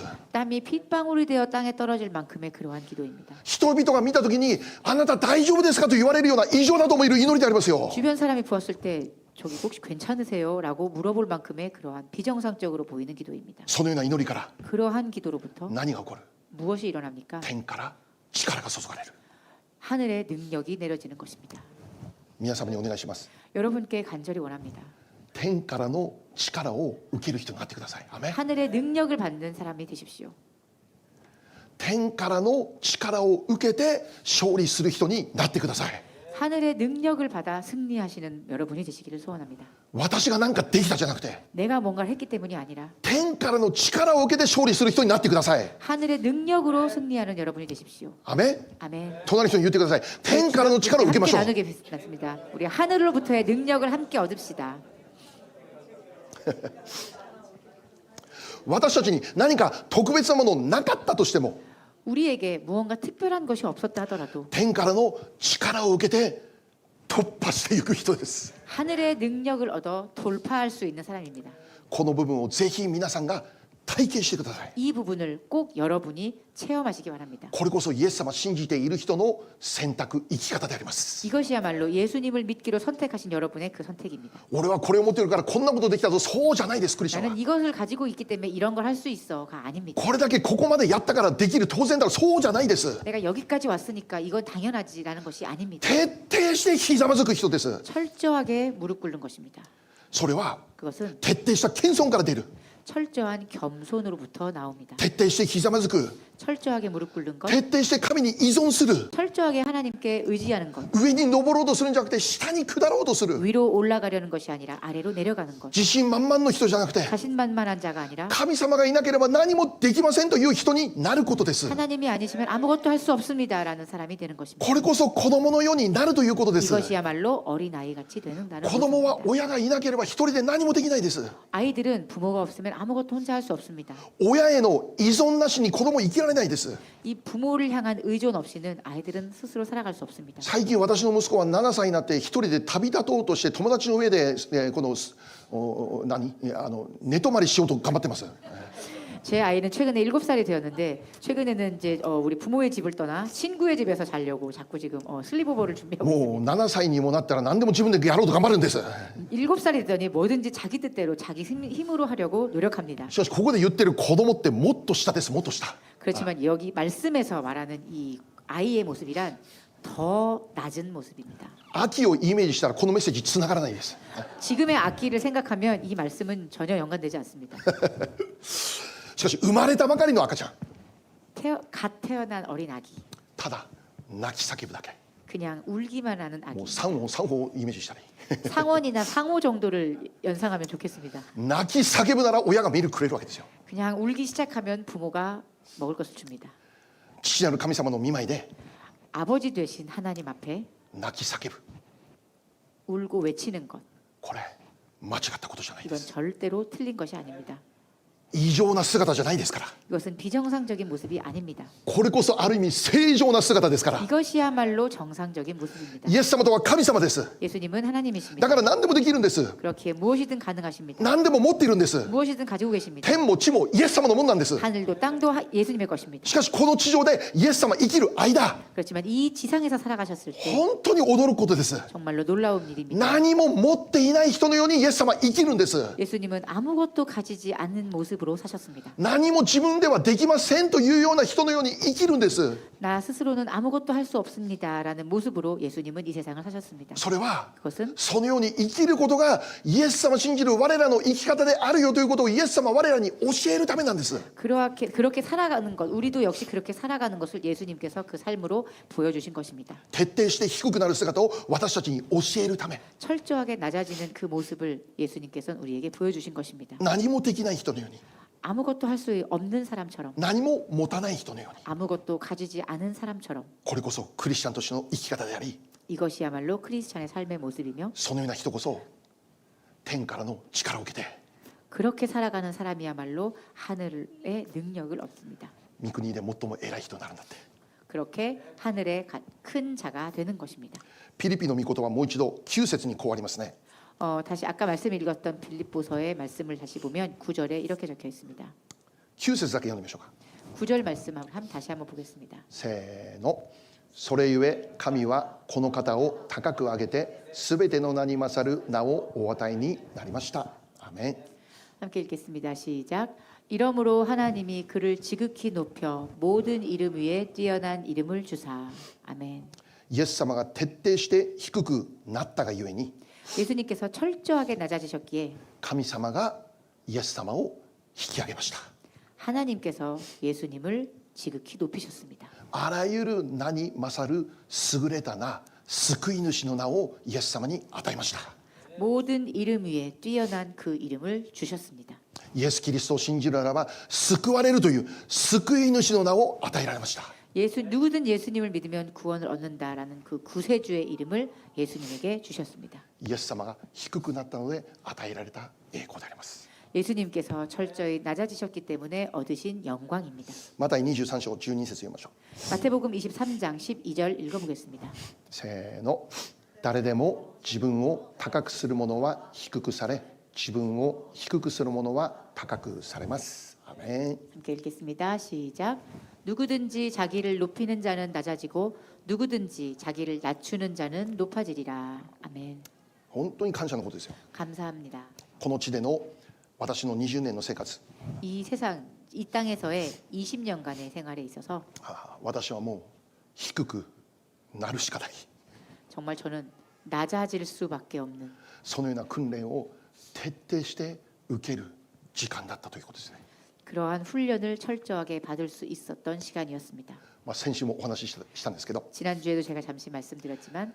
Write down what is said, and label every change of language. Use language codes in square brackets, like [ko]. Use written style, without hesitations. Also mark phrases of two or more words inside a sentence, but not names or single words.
[ko] 땀이 핏방울이 되어 땅에 떨어질 만큼의 그러한 기도입니다. [ja] 人々が見た時にあなた大丈夫ですかと言われるような異常だと思える祈りでありますよ。 [ko] 주변 사람이 보았을 때 저기 혹시 괜찮으세요? 라고 물어볼 만큼의 그러한 비정상적으로 보이는 기도입니다. [ja] そのような祈りから [ko] 그러한 기도로부터 [ja] 何が起こる。 [ko] 무엇이 일어납니까? [ja] 天から力が注がれる。 [ko] 하늘의 능력이 내려지는 것입니다. [ja] 皆様にお願いします。 [ko] 여러분께 간절히 원합니다. [ja] 天からの力を受ける人になってください。アメン。 [ko] 하늘의 능력을 받는 사람이 되십시오. [ja] 天からの力を受けて勝利する人になってください。 [ko] 하늘의 능력을 받아 승리하시는 여러분이 되시기를 소원합니다. [ja] 私が何かできたじゃなくて [ko] 내가 뭔가를 했기 때문이 아니라 [ja] 天からの力を受けて勝利する人になってください。 [ko] 하늘의 능력으로 승리하는 여러분이 되십시오. [ja] アメン。 [ko] 아멘. [ja] 隣の人に言ってください。天からの力を受けましょう。 [ko] 함께 나누겠습니다. 우리 하늘로부터의 능력을 함께 얻읍시다. [ja] 私たちに何か特別なものなかったとしても [ko] 우리에게 무언가 특별한 것이 없었다 하더라도 [ja] 天からの力を受けて突破していく人です。 [ko] 하늘의 능력을 얻어 돌파할 수 있는 사람입니다. [ja] この部分をぜひ皆さんが体験してください。 [ko] 이 부분을 꼭 여러분이 체험하시기 바랍니다. [ja] これこそイエス様を信じている人の選択生き方であります。 [ko] 이것이야말로 예수님을 믿기로 선택하신 여러분의 그 선택입니다. [ja] 俺はこれを持っているからこんなことできたぞ。そうじゃないです。クリスチャンは [ko] 나는 이것을 가지고 있기 때문에 이런 걸 할 수 있어가 아닙니다. [ja] これだけここまでやったからできる当然だろ。そうじゃないです。 [ko] 내가 여기까지 왔으니까 이건 당연하지라는 것이 아닙니다. [ja] 徹底してひざまずく人です。 [ko] 철저하게 무릎 꿇는 것입니다. [ja] それは [ko] 그것은 [ja] 徹底した謙遜から出る。 [ko] 철저한 겸손으로부터 나옵니다. [ja] 徹底してひざまずく。 [ko] 철저하게 무릎 꿇는 것, [ja] 徹底して神に依存する。 [ko] 철저하게 하나님께 의지하는 것, [ja] 上に登ろうとするんじゃなくて下に下ろうとする。 [ko] 위로 올라가려는 것이 아니라 아래로 내려가는 것, [ja] 自信満々の人じゃなくて [ko] 자신만만한 자가 아니라 [ja] 神様がいなければ何もできませんという人になることです。 [ko] 하나님이 아니시면 아무것도 할 수 없습니다라는 사람이 되는 것입니다. [ja] これこそ子供のようになるということです。 [ko] 이것이야말로 어린아이 같이 되는다는 [ja] 子供は [ko] 것입니다. [ja] 親がいなければ一人で何もできないです。 [ko] 아이들은 부모가 없으면 아무것도 혼자 할 수 없습니다. [ja] 親への依存なしに子供生きられないです。 [ko] 이 부모를 향한 의존 없이는 아이들은 스스로 살아갈 수 없습니다. [ja] 最近私の息子は7歳になって一人で旅立とうとして友達の上で、この寝泊まりしようと頑張ってます。 [ko] 제 아이는 최근에 7살이 되었는데 최근에는 이제 우리 부모의 집을 떠나 친구의 집에서 자려고 자꾸 지금 슬리브오버를 준비하고 [ja] もう [ko] 있습니다. [ja] 7歳にもなったら何でも自分でやろうと頑張るんです。 [ko] 7살이 되더니 뭐든지 자기 뜻대로 자기 힘으로 하려고 노력합니다. [ja] しかしここで言ってる子供ってもっと下です。もっと下。 [ko] 그렇지만 여기 말씀에서 말하는 이 아이의 모습이란 더 낮은 모습입니다. [ja] 秋をイメージしたらこのメッセージつながらないです。 [ko] 지금의 악기를 생각하면 이 말씀은 전혀 연관되지 않습니다. [ja] しかし生まれたばかりの赤ちゃん [ko] 갓 태어난 어린 아기, [ja] ただ泣き叫ぶだけ。 [ko] 그냥 울기만 하는 [ja] もう [ko] 아기. [ja] 3音をイメージしたらいい。 [ko] 상원이나 상호 정도를 연상하면 좋겠습니다. [ja] 泣き叫ぶなら親がミルクくれるわけですよ。 [ko] 그냥 울기 시작하면 부모가 먹을 것을 줍니다. [ja] 父なる神様の御前で [ko] 아버지 되신 하나님 앞에 [ja] 泣き叫ぶ。 [ko] 울고 외치는 것, [ja] これ間違ったことじゃないで [ko] 이건 [ja] す。 [ko] 절대로 틀린 것이 아닙니다. [ja] 異常な姿じゃないですから。 [ko] 이것은 비정상적인 모습이 아닙니다. [ja] これこそある意味正常な姿ですから。 [ko] 이것이야말로 정상적인 모습입니다. [ja] イエス様とは神様です。 [ko] 예수님은 하나님이십니다. [ja] だから何でもできるんです。 [ko] 그렇기에 무엇이든 가능하십니다. [ja] 何でも持っているんです。 [ko] 무엇이든 가지고 계십니다. [ja] 天も地もイエス様のものなんです。 [ko] 하늘도 땅도 예수님의 것입니다. [ja] しかしこの地上でイエス様生きる間 [ko] 그렇지만 이 지상에서 살아가셨을 때 [ja] 本当に驚くことです。 [ko] 정말로 놀라운 일입니다. [ja] 何も持っていない人のようにイエス様生きるんです。 [ko] 예수님은 아무것도 가지지 않는 모습으로 사셨습니다. [ja] 何も自分ではできませんというような人のように生きるんです。 [ko] 나 스스로는 아무것도 할 수 없습니다라는 모습으로 예수님은 이 세상을 사셨습니다. [ja] それは [ko] 그것은 [ja] そのように生きることがイエス様を信じる我らの生き方であるよということをイエス様は我らに教えるためなんです。 [ko] 그렇게 살아가는 것, 우리도 역시 그렇게 살아가는 것을 예수님께서 그 삶으로 보여주신 것입니다. [ja] 徹底して低くなる姿を私たちに教えるため。 [ko] 철저하게 낮아지는 그 모습을 예수님께서는 우리에게 보여주신 것입니다. [ja] 何もできない人のように [ko] 아무것도 할 수 없는 사람처럼, [ja] 何も持たない人のように [ko] 아무것도 가지지 않은 사람처럼, [ja] これこそクリスチャンとしての生き方であり [ko] 이것이야말로 크리스찬의 삶의 모습이며 [ja] そのような人こそ天からの力を受けて [ko] 그렇게 살아가는 사람이야말로 하늘의 능력을 얻습니다. [ja] 御国で最も偉い人になるんだって。 [ko] 그렇게 하늘의 큰 자가 되는 것입니다. [ja] ピリピの御言葉もう一度9節にこうありますね。 [ko] 다시 아까 말씀 읽었던 빌립보서의 말씀을 다시 보면 9절에 이렇게 적혀 있습니다. [ja] 9 節だけ読んでみましょうか。 [ko] 9절 말씀 다시 한번 보겠습니다. [ja] せーの。それゆえ神はこの方を高く上げてすべての名に勝る名をお与えになりました。アメン。 [ko] 함께 읽겠습니다. 시작. 이러므로 하나님이 그를 지극히 높여 모든 이름 위에 뛰어난 이름을 주사. 아멘. [ja] イエス様が徹底して低くなったがゆえに [ko] 예수님께서 철저하게 낮아지셨기에 [ja] 神様がイエス様を引き上げました。 [ko] 하나님께서 예수님을 지극히 높이셨습니다. [ja] あらゆる名に勝る優れた名、 救い主の名をイエス様に与えました。 [ko] 모든 이름 위에 뛰어난 그 이름을 주셨습니다. [ja] イエス・キリストを信じるならば救われるという救い主の名を与えられました。 [ko] 누구든 예수님을 믿으면 구원을 얻는다라는 그 구세주의 이름을 예수님에게 주셨습니다. [ja] イエス様が低くなったので与えられた栄光であります。 [ko] 예수님께서 철저히 낮아지셨기 때문에 얻으신 영광입니다. [ja] マタイ23章12節読みましょう。 [ko] 마태복음 23장 12절 읽어보겠습니다. [ja] せーの。誰でも自分を高くする者は低くされ、自分を低くする者は高くされます。アーメン。 [ko] 함께 읽겠습니다. 시작. 누구든지 자기를 높이는 자는 낮아지고 누구든지 자기를 낮추는 자는 높아지리라. 아멘. [ja] 本当に感謝のことですよ。 [ko] 감사합니다. [ja] この地での私の20年の生活、 [ko] 이 세상 이 땅에서의 20년간의 생활에 있어서 [ja] 私はもう低くなるしかない。 [ko] 정말 저는 낮아질 수밖에 없는 [ja] そのような訓練を徹底して受ける時間だったということですね。 [ko] 그러한 훈련을 철저하게 받을 수 있었던 시간이었습니다. [ja] 先週もお話ししたんですけど、 [ko] 지난주에도 제가 잠시 말씀드렸지만